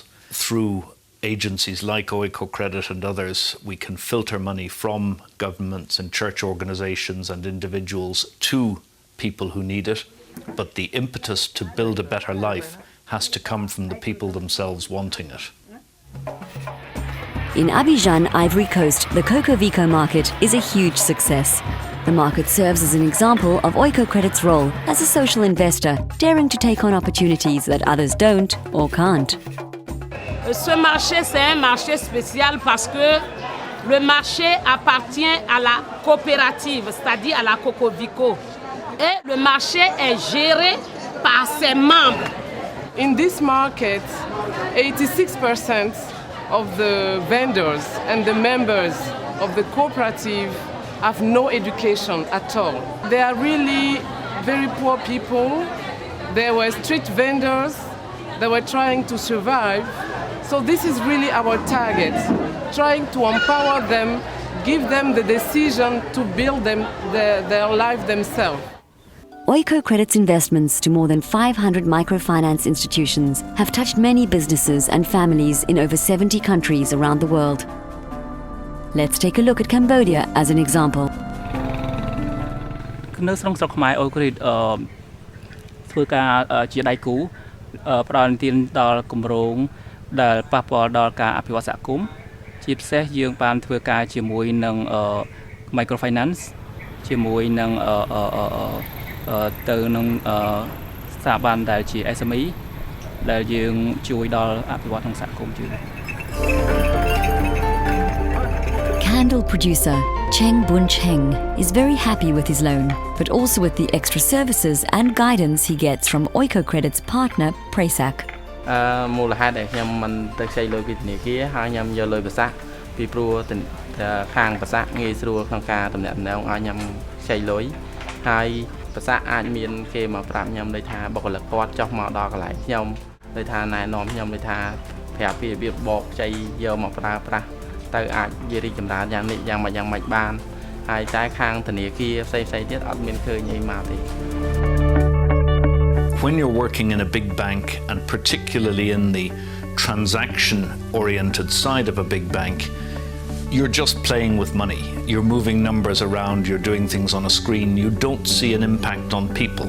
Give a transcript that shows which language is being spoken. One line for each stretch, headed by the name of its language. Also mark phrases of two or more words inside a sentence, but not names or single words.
English: Through agencies like Oikocredit and others, we can filter money from governments and church organizations and individuals to people who need it, but the impetus to build a better life has to come from the people themselves wanting it. In Abidjan, Ivory Coast, the Cocovico market is a huge success. The market serves as an example of Oikocredit's role as a social investor, daring to take on opportunities that others don't or can't.
French: Ce marché, c'est un marché spécial parce que le marché appartient à la coopérative, c'est-à-dire à la Cocovico. Et le marché est géré par ses membres.
English: In this market, 86% of the vendors and the members of the cooperative have no education at all. They are really very poor people. They were street vendors. They were trying to survive. So this is really our target, trying to empower them, give them the decision to build their life themselves. Oikocredit's investments to more than 500 microfinance institutions have touched many businesses and families in over 70 countries around the world. Let's take a look at Cambodia as an example.
Khmer: នៅក្នុងស្រុកខ្មែរ Oikocredit ធ្វើការជាដៃគូផ្ដល់ទានដល់គម្រោងដែលប៉ះពាល់ដល់ការអភិវឌ្ឍសហគមន៍ជាពិសេសយើងបានធ្វើការជាមួយនឹង microfinance ជាមួយនឹងទៅនឹងស្ថាប័នដែលជា SME ដែលយើងជួយដល់អភិវឌ្ឍក្នុងសហគមន៍ជួយ
English: Candle producer Cheng Bun Cheng is very happy with his loan, but also with the extra services and guidance he gets from Oikocredit's partner, Presac.
Khmer: មូលហេតុដែលខ្ញុំមិនទៅខ្ចីលុយពីធនាគារហើយខ្ញុំយកលុយប្រសាសន៍ពីព្រោះខាងប្រសាសន៍ងាយស្រួលក្នុងការតំណាក់តំណងឲ្យខ្ញុំខ្ចីលុយហើយប្រសាសន៍អាចមានគេមកប្រាប់ខ្ញុំដូចថាបុគ្គលិកគាត់ចុះមកដល់កន្លែងខ្ញុំដូចថាណែនាំខ្ញុំដូចថាប្រាប់ពីរបៀបបកខ្ចីយកមកប្រើប្រាស់ទៅអាចនិយាយរីកចម្រើនយ៉ាងនេះយ៉ាងម៉េចបានហើយតែខាងធนาគារផ្សេងៗទៀតអត់មានឃើញអីមកទេ
English: When you're working in a big bank, and particularly in the transaction-oriented side of a big bank, you're just playing with money. You're moving numbers around, you're doing things on a screen, you don't see an impact on people.